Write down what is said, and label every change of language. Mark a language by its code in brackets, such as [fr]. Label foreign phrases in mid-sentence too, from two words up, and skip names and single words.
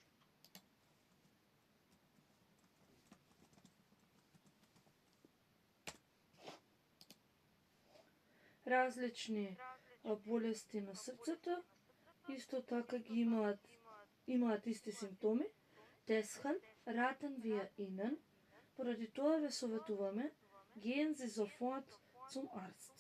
[mk] Различни болести на срцето, исто така ги имаат исти симптоми. [de] Deshalb raten wir Ihnen, [mk] поради тоа ве советуваме, [de] gehen Sie sofort zum Arzt.